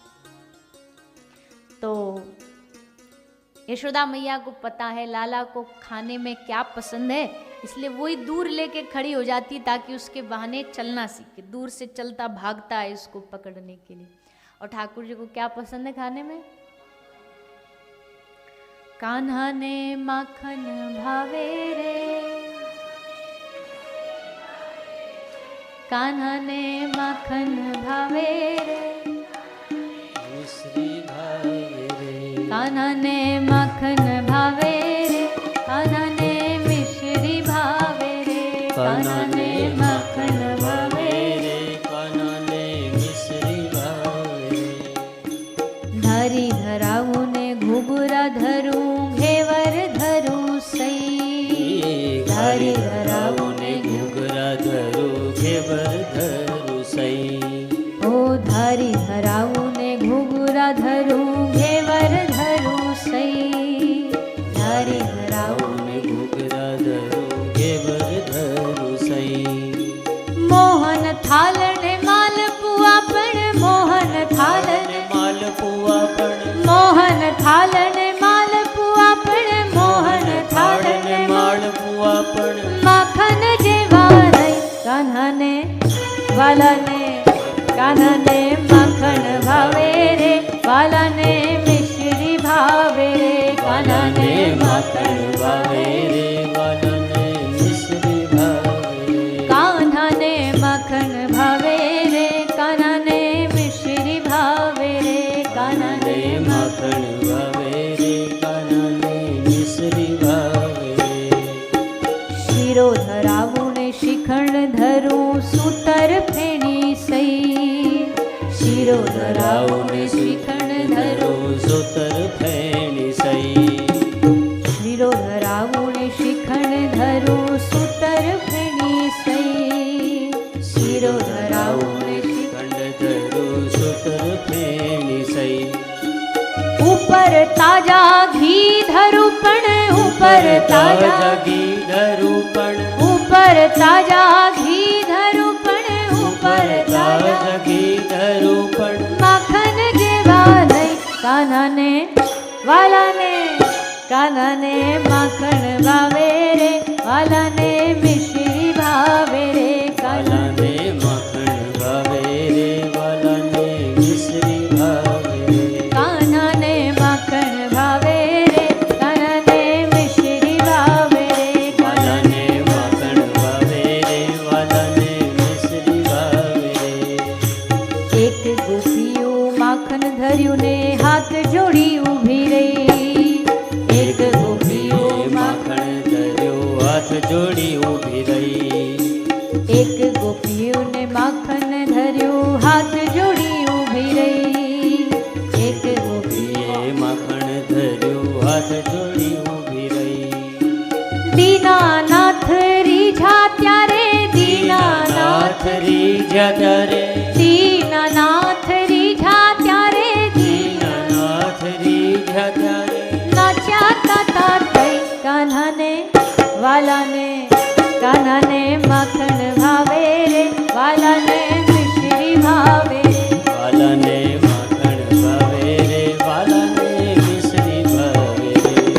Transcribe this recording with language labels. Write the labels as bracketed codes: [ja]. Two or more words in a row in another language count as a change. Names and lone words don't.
[hi] तो यशोदा मैया को पता है लाला को खाने में क्या पसंद है, इसलिए वही दूर लेके खड़ी हो जाती ताकि उसके बहाने चलना सीखे। दूर से चलता भागता है इसको पकड़ने के लिए। और ठाकुर जी को क्या पसंद है खाने में? [gu] કાન્હા ને માખણ ભાવે રે, કાન્હા ને માખણ ભાવે રે, મિશ્રી ભાવે રે, કાન્હા ને માખણ ભાવે રે, કાન્હા ને મિશ્રી ભાવે રે, કાન્હા ને માખણ ભાવે રે, કાન્હા ને મિશ્રી ભાવે રે। ધારી ધરાઉ ને ઘુઘરા ધરું ઘેવર ધરું સઈ, ધારી ધરાઉ ને ઘુઘરા ધરું ઘેવર ધરું સઈ। ઓ ધારી ધરાઉ ને ઘુઘરા ધરું ઘેવર ધરું સઈ, ધારી ધરાઉ ને ઘુઘરા ધરું ઘેવર ધરું સઈ। મોહન થાળને માલપુઆ પણ, મોહન થાળને માલપુઆ પણ, મોહન થાળને માલપુઆ પણ, મોહન થાળને માલપુઆ પણ। માખણ જેવા નહીં કાન્હા ને વાલા ને, કાન્હા ને માખણ ભાવે રે, વાલા ને મિશ્રી ભાવે રે, કાન્હા ને માખણ ભાવે રે, વાલા ને મિશ્રી ભાવે રે। કાન્હા ને માખણ ભાવે રે, કાન્હા ને મિશ્રી ભાવે રે, કાન્હા ને માખણ ભાવે રે, કાન્હા ને મિશ્રી ભાવે રે। શીરો ધરાઉ ને શિખંડ ધરું સૂતર ફેણી સઈ, શીરો ધરાઉ ને શિખંડ ધરું સૂતર ફેણી સઈ। શીરો ધરાઉ ને શિખંડ ધરું સૂતર ફેણી સઈ, શીરો ધરાઉ ને શિખંડ ધરું સૂતર ફેણી સઈ। ઉપર તાજા ઘી ધરું પણ, ઉપર તાજા ઘી ધરું પણ, ઉપર તાજા ઘી ધરું પણ, ઉપર તાજા ઘી ધરું પણ। માખણ જેવા નહીં કાન્હા ને વાલા ને, કાન્હા ને માખણ ભાવે રે, વાલા ને મિશ્રી ભાવે રે, કાન્હા ને માખણ ભાવે રે, વાલા ને મિશ્રી ભાવે રે। કાન્હા ને માખણ ભાવે રે, કાન્હા ને મિશ્રી ભાવે રે, વાલા ને માખણ ભાવે રે, વાલા ને મિશ્રી ભાવે રે। એક ગોપિયો માખણ ધર્યું ને હાથ જોડી ઉભી રહી, એક ગોપિયો માખણ ધર્યો હાથ જોડી ઊભી રહી। એક ગોપિયોં ને માખણ ધર્યો હાથ જોડી ઉભી રહી, એક ગોપિયોં માખણ ધર્યો હાથ જોડી ઊભી રહી। दीनानाथ રીઝા ત્યારે, दीनानाथ રીઝા ત્યારે, दीनानाथ રીઝા ત્યારે, दीनानाथ રીઝા ત્યારે। નાચ્યા તાતા થઈ કાન્હા ને વાલા ને, કાન્હા ને માખણ ભાવે રે, વાલા ને મિશ્રી ભાવે રે, વાલા ને માખણ ભાવે રે, વાલા ને મિશ્રી ભાવે રે।